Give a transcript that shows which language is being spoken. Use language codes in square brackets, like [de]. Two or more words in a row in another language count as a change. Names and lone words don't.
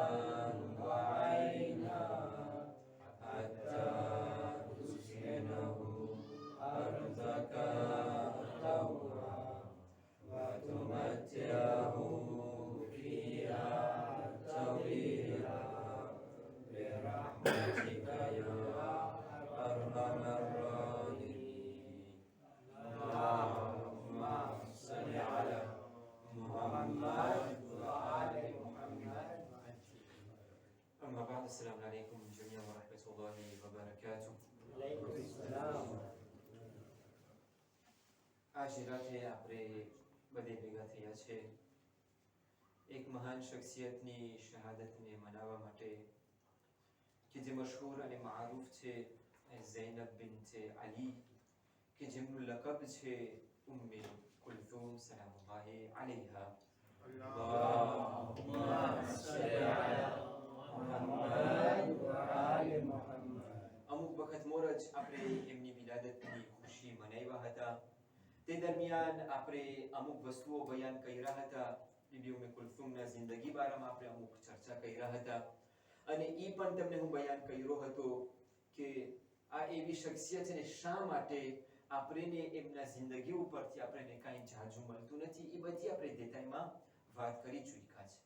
[ar] وعينا حتى تسكنه أرضك طوعا وتمتعه فيها طويلا برحمتك يا أرحم الراحمين. اللهم صل على محمد وآل محمد. أما بعد، السلام عليكم جميعا ورحمة الله وبركاته. عليكم السلام. [gu] આજે રાતે આપણે બધે ભેગા થયા છે એક મહાન શખ્સિયતની શહાદતને મનાવવા માટે કે જે મશહૂર અને મારૂફ છે ઝૈનબ બિન્તે અલી, કે જેમનું લકબ છે ઉમ્મે કુલથુમ [ar] سلام الله عليها. اللهم صل على محمد وآل محمد. [gu] અમુક વખત મોરજ આપણે એમની વિલાદતની ખુશી મનાવ્યા હતા. તે દરમિયાન આપણે અમુક વસ્તુઓ બયાન કર્યા હતા. બીબી ઉમ્મે કુલથુમના જિંદગી બારામાં આપણે અમુક ચર્ચા કર્યા હતા અને એ પણ તમને હું બયાન કર્યો હતો કે આ એવી શખ્સિયત છે ને શા માટે આપણે એમના જિંદગી ઉપરથી આપણે કાંઈ જાજુ મળતું નથી, એ બધી આપણે દેતાઈમાં વાત કરી ચૂક્યા છે.